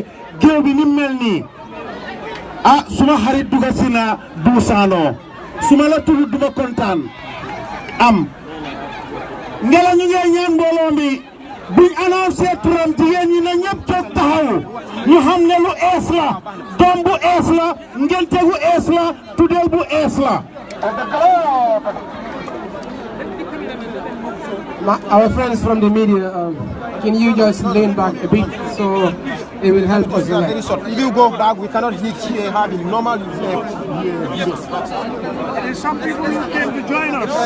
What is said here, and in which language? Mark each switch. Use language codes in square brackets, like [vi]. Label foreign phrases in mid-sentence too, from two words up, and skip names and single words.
[wo] géew bi ni mel nii ah suma xarit duga si na duusaanoo suma la tudd duma kontaan am ngela ñu ngi ñaan mbooloo mi buñ annoncé turam jigéen ñi na ñëpp toog taxaw ñu xam ne lu ees la doom bu ees la ngente gu ees la tuddeel bu ees la. [en] Our friends from the media, can you just lean back a bit so it will help us? Very short. If you go back, we cannot reach here having normal videos. Some people who came to join us.